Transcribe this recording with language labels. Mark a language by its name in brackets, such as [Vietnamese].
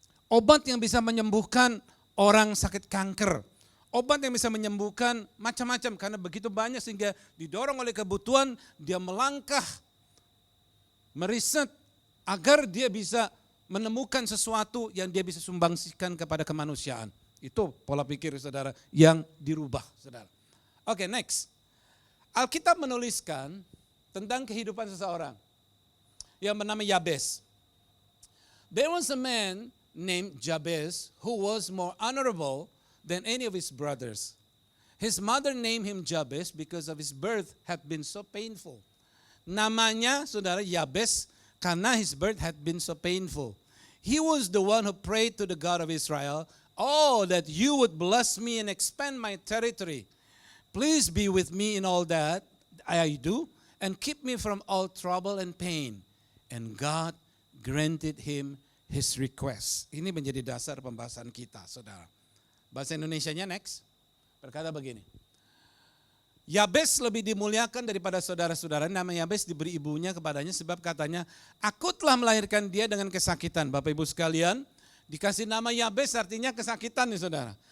[Indonesian] Obat yang bisa menyembuhkan orang sakit kanker, obat yang bisa menyembuhkan macam-macam, karena begitu banyak sehingga didorong oleh kebutuhan, dia melangkah, meriset agar dia bisa menemukan sesuatu yang dia bisa sumbangsikan kepada kemanusiaan. Itu pola pikir, saudara, yang dirubah, saudara. Oke, next. Alkitab menuliskan tentang kehidupan seseorang yang bernama Yabes. [English] There was a man named Jabez who was more honorable than any of his brothers. His mother named him Jabez because of his birth had been so painful. [Indonesian] Namanya, saudara, Yabes karena [English] his birth had been so painful. He was the one who prayed to the God of Israel, "Oh, that you would bless me and expand my territory. Please be with me in all that I do and keep me from all trouble and pain." And God granted him his request. [Indonesian] Ini menjadi dasar pembahasan kita, saudara. Bahasa Indonesianya next. Berkata begini. Yabes lebih dimuliakan daripada saudara-saudara. Nama Yabes diberi ibunya kepadanya sebab katanya, "Aku telah melahirkan dia dengan kesakitan." Bapak Ibu sekalian, dikasih nama Yabes artinya kesakitan nih, saudara.